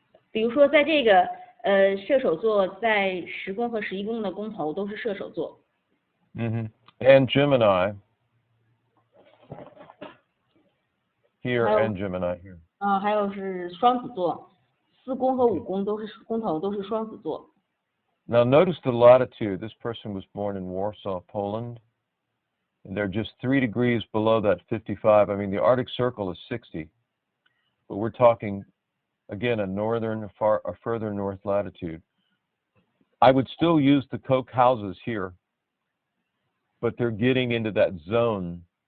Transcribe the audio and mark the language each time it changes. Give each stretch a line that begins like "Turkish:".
Chinese: 比如说，在这个射手座在10宫和11宫的宫头都是射手座。 Mm-hmm.
English: And Gemini here and Gemini here.
Chinese: 还有是双子座，4宫和5宫都是宫头都是双子座。
English: Now notice the latitude. This person was born in Warsaw, Poland. And they're just 3 degrees below that 55. I mean, the Arctic Circle is 60. But we're talking, again, a further north latitude. I would still use the Koch houses here, but they're getting into that zone.